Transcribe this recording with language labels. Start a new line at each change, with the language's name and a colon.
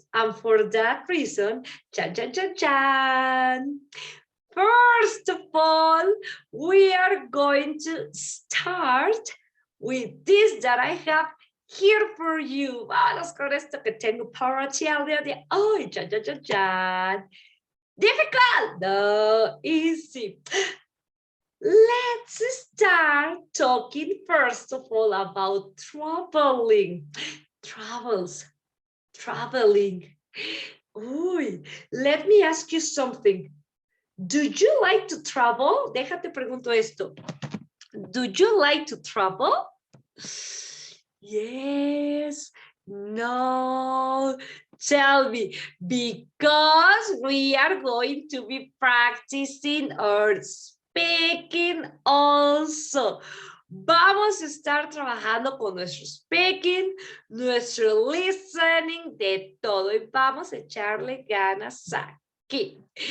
English: And for that reason, chan. First of all, we are going to start with this that I have here for you.
Spanish: Vamos con esto que tengo para ti al día de hoy.
English: Chan. Difficult? No, easy. Let's start talking first of all about traveling. Traveling. Uy, let me ask you something. Do you like to travel?
Spanish: Déjate pregunto esto.
English: Do you like to travel? Yes. No. Tell me, because we are going to be practicing our speaking also.
Spanish: Vamos a estar trabajando con nuestro speaking, nuestro listening, de todo. Y vamos a echarle ganas aquí.